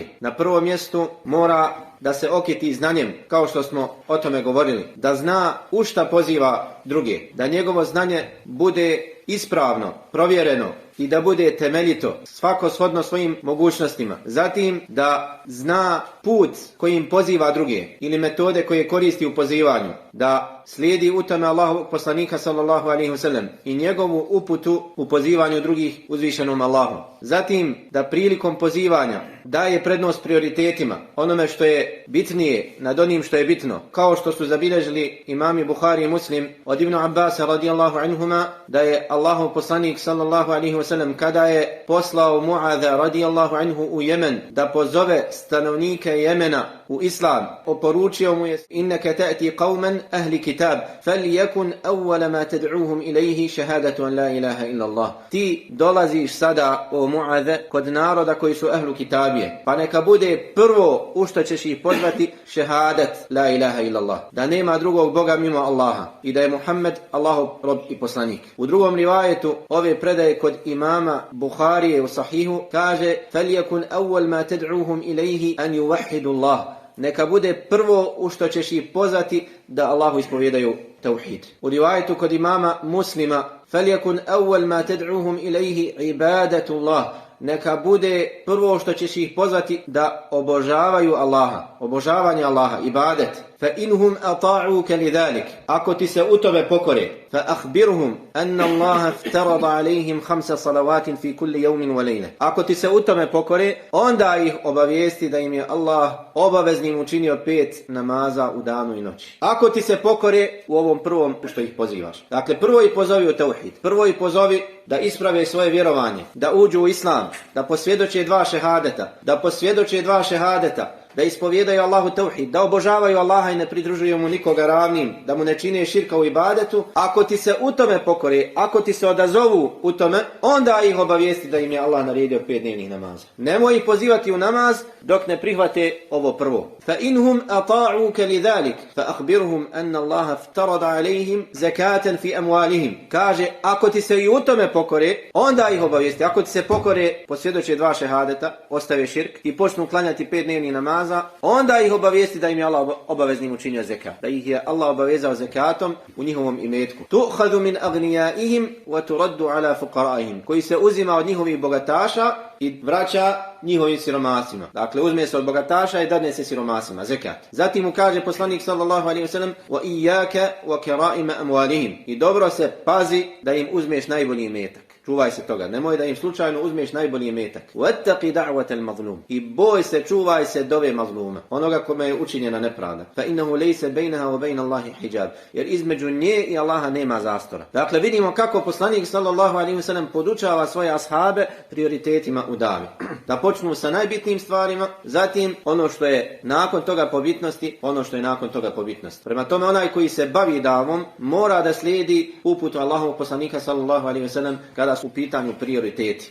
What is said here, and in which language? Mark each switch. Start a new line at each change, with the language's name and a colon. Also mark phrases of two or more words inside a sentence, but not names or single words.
Bosnian: Na prvom mjestu mora da se okiti znanjem, kao što smo o tome govorili, da zna u šta poziva druge, da njegovo znanje bude ispravno, provjereno i da bude temeljito, svako shodno svojim mogućnostima. Zatim da zna put kojim poziva druge ili metode koje koristi u pozivanju, da slijedi u tome Allahovog poslanika
Arabic: صلى الله عليه وسلم
Bosnian: i njegovu uputu u pozivanju drugih uzvišenom Allahu. Zatim da prilikom pozivanja daje prednost prioritetima, onome što je bitnije nad onim što je bitno, kao što su zabilježili imami Buhari i Muslim od Ibn Abbas
Arabic: رضي الله عنهما,
Bosnian: da je Allahov poslanik
Arabic: صلى الله عليه وسلم
Bosnian: kada je poslao Mu'adha
Arabic: رضي الله عنه
Bosnian: u Jemen da pozove stanovnike Jemena u Islam, oporučio mu je:
Arabic: إنك تأتي قوما أهل كتاب فليكن أول ما تدعوهم إليه شهادة أن لا إله إلا الله.
Bosnian: Ti dolaziš sada, o Mu'adhe, kod naroda koji su ahlu kitabije, pa neka bude prvo u što ćeš ih pozvati šehadat
Arabic: لا إله إلا الله,
Bosnian: da nema drugog Boga mimo Allaha i da je Muhammed Allahov rob i poslanik. U drugom rivajetu ove predaje kod imama Buharije u Sahihu kaže:
Arabic: فليكن أول ما تدعوهم إليه أن يوحدوا الله.
Bosnian: Neka bude prvo u što ćeš ih pozvati da Allahu ispovjedaju tauhid. U rivajetu kod imama Muslima:
Arabic: فليكن أول ما تدعوهم إليه عبادة الله.
Bosnian: Neka bude prvo što ćeš ih pozvati da obožavaju Allaha, obožavanje Allaha, ibadet.
Arabic: فإن هم أطاعوك لذلك.
Bosnian: Ako ti se u tome pokore,
Arabic: فأخبرهم أن الله افترض عليهم 5 صلوات في كل يوم وليلة.
Bosnian: Ako ti se u tome pokore, onda ih obavijesti da im je Allah obaveznim učinio 5 namaza u danu i noći. Ako ti se pokore u ovom prvom što ih pozivaš. Dakle, prvo ih pozovi u tauhid. Prvo ih pozovi da isprave svoje vjerovanje, da uđu u Islam, da posvjedoče 2 šehadeta, da ispovjedaju Allahu tauhid, da obožavaju Allaha i ne pridružuju mu nikoga ravnim, da mu ne čine širka u ibadetu. Ako ti se u tome pokore, ako ti se odazovu u tome, onda ih obavijesti da im je Allah naredio 5 dnevnih namaza. Nemoj ih pozivati u namaz dok ne prihvate ovo prvo.
Arabic: فإن هم أطاعوك لذلك فأخبرهم أن الله افترض عليهم زكاة في أموالهم.
Bosnian: Kaže, ako ti se i u tome pokore, onda ih obavijesti. Ako ti se pokore, posvjedoče 2 šehadeta, ostave širk i počnu klanjati 5 dnevnih namaza, onda ih obavijesti da im je Allah obaveznim učinio zekat, da ih je Allah obavezao zekatom u njihovom imetku.
Arabic: تؤخذ من أغنيائهم وترد على فقرائهم,
Bosnian: koji se uzima od njihovih bogataša i vraća njihovim siromasima. Dakle, uzme se od bogataša i dadne se siromasima, zekat. Zatim mu kaže poslanik
Arabic: صلى الله عليه وسلم: وإياك وكرائم أموالهم.
Bosnian: I dobro se pazi da im uzmeš najbolji imetak. Čuvaj se toga, nemoj da im slučajno uzmeš najbolji imetak.
Arabic: واتق دعوة المظلوم.
Bosnian: I boj se, čuvaj se dove mazluma, onoga kome je učinjena nepravda.
Arabic: فإنه ليس بينها وبين الله حجاب.
Bosnian: Jer između nje i Allaha nema zastora. Dakle, vidimo kako poslanik
Arabic: صلى الله عليه وسلم
Bosnian: podučava svoje ashabe prioritetima u davi. Da počnu sa najbitnijim stvarima, zatim ono što je nakon toga po bitnosti, ono što je nakon toga po bitnosti. Prema tome, onaj koji se bavi davom mora da slijedi uputu Allahovog poslanika
Arabic: صلى الله عليه وسلم
Bosnian: kada su u pitanju prioriteti.